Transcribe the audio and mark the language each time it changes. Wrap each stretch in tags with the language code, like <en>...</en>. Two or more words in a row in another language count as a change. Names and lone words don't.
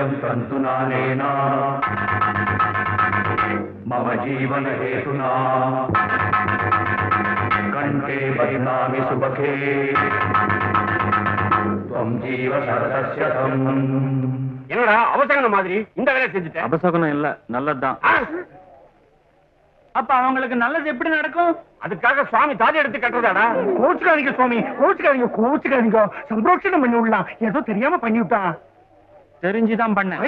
<sa>तन्तुनानेन मम जीवन हेतुना कंठे बध्नामि सुबके त्वं जीव शरदस्यतम्.</sa> <ta>என்னடா அவசகன மாதிரி இந்த வேலையை செஞ்சுட்ட? அபசகுனம் இல்ல, நல்லதுதான். அப்ப அவங்களுக்கு நல்லது எப்படி நடக்கும்? அதுக்காக சுவாமி தாலி எடுத்து கட்டுறதாடா? கோச்சுக்காதீங்க சுவாமி, கோச்சுக்காதீங்க. சம்பரோட்சணம் பண்ணி விடலாம். ஏதோ தெரியாம பண்ணி விட்டான். தெரிஞ்சுதான் பண்ண</ta>